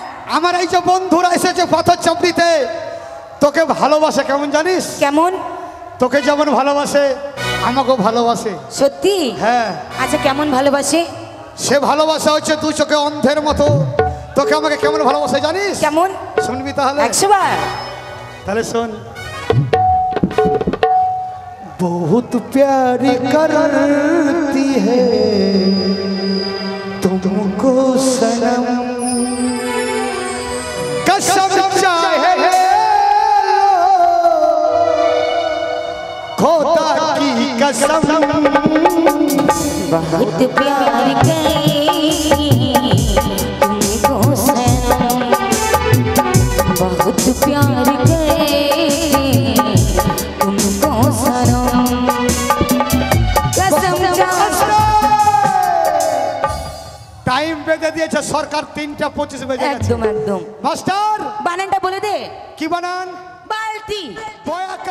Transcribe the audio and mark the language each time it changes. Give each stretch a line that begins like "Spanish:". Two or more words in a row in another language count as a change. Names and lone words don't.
Bangla: আমার এই যে বন্ধুরা এসেছে পাথর চাপড়িতে, তোকে ভালোবাসে কেমন জানিস? কেমন? তোকে যেমন ভালোবাসে আমাকেও ভালোবাসে। সত্যি? হ্যাঁ, আচ্ছা, কেমন ভালোবাসে? সে ভালোবাসা হচ্ছে দু চোখে অন্ধের মতো। তোকে আমাকে কেমন ভালোবাসে জানিস? কেমন? শুনবি তাহলে? 100 বার। তাহলে শোন।
Hindi: बहुत प्यारी करती है तुमको सनम, कसम चाहे लो, खोदा की कसम। बहुत प्यार करे तुमको सनम, बहुत प्यार करे तुमको सनम, कसम
Bangla: টাইম বেঁধে দিয়েছে সরকার, 3:25 বেজে গেছে। একদম একদম। মাস্টার বানানটা বলে দে। কি বানান? বালতি। বয়া